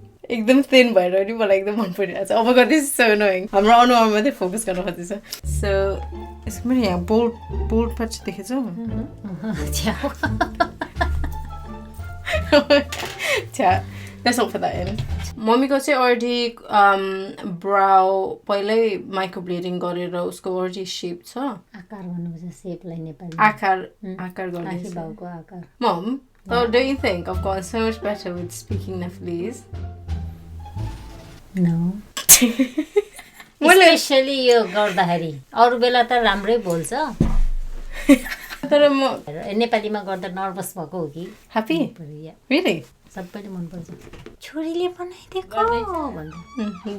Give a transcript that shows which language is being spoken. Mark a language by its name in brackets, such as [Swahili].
[Nepali] एकदम thin भएर नि मलाई एकदम मन परिरहेछ अब गर्दै [English] so annoying [Nepali] हाम्रो अनुहारमा चाहिँ फोकस गर्न खोज्दैछ so यसको पनि यहाँ bold patch देखेछ [English] Let's not put that in. [Nepali] मम्मीको चाहिँ already brow पहिल्यै माइक्रोब्लेडिङ गरेर उसको already shape छ आकार भन्नुपर्छ शेपलाई नेपाली आकार गर्दै आँखी भाउको आकार [English] Mom, don't you think I've gotten so much better with speaking Nepalese? No. [Nepali] Especially यो गर्दाखेरि अरु बेला त राम्रै बोल्छ तर म नेपालीमा गर्दा नर्भस भएको हो कि [English] Happy? Really? [Nepali] सबैले मन पर्छ छोरीले बनाइदिएको भन्दै